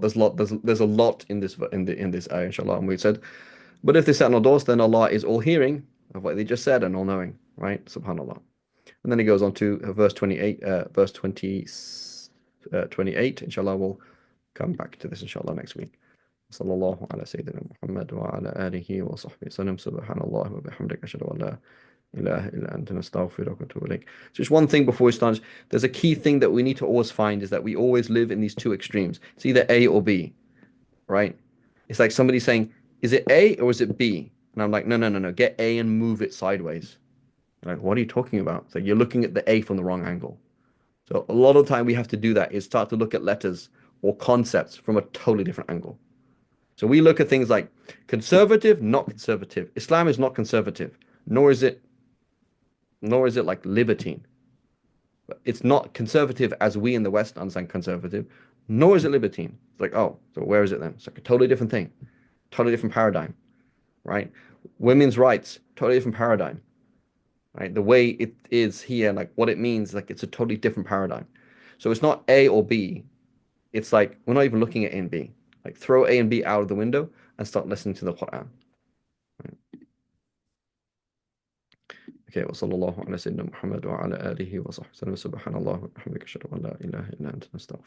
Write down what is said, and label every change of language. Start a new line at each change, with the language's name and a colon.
English: There's a lot in this ayah, inshallah. And we said, but if they sat on our doors, then Allah is all hearing of what they just said and all knowing, right? Subhanallah. And then he goes on to verse 28, verse 20, 28. Inshallah, we'll come back to this, inshallah, next week.
Arabic: صلى الله على سيدنا محمد وعلى آله وصحبه وسلم سبحان الله وبحمدك أشهد أن لا إله إلا أنت نستغفرك ونتوب إليك.
English: So just one thing before we start. There's a key thing that we need to always find is that we always live in these two extremes. It's either A or B, right? It's like somebody saying, is it A or is it B? And I'm like, no, no, no, no. Get A and move it sideways. Like, what are you talking about? It's like you're looking at the A from the wrong angle. So a lot of the time we have to do that is start to look at letters or concepts from a totally different angle. So we look at things like conservative, not conservative. Islam is not conservative, nor is it like libertine. It's not conservative as we in the West understand conservative, nor is it libertine. It's like, oh, so where is it then? It's like a totally different thing, totally different paradigm, right? Women's rights, totally different paradigm, right? The way it is here, like what it means, like it's a totally different paradigm. So it's not A or B. It's like we're not even looking at A and B. Like throw A and B out of the window and start listening to the Quran. Right?
Arabic: Okay, وصلى الله على سيدنا محمد وعلى آله وصحبه وسلم سبحان الله وبحمدك أشهد أن لا إله إلا أنت نستغفرك